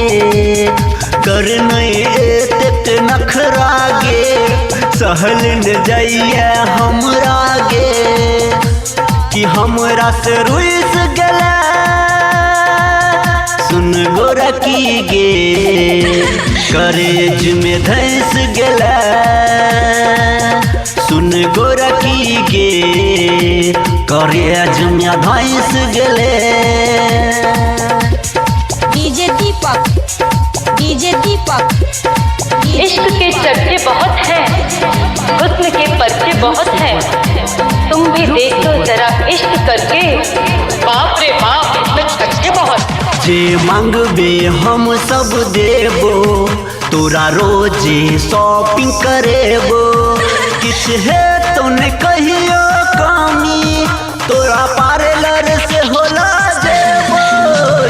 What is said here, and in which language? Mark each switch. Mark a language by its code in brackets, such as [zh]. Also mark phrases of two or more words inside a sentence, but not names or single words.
[anp] कर नहीं एते नखरा गे, सहल न जाइए हमरा गे, कि हमरा से रुइस गला सुन गोरा की गे, करेज में धस गला सुन गोरा की गे, करेज में धस गले। डीजे दीपक [hi] इश्क के चर्चे बहुत हैं, हुस्न के पर्चे बहुत हैं। तुम भी देखो जरा इश्क करके, बाप रे बाप इसमें चर्चे बहुत। [anp] जे मांगबे हम सब देबो, तोरा रोजे शॉपिंग करेबो। किछ है तो ने कहियो कमी, तोरा पार्लर से होला जेबो।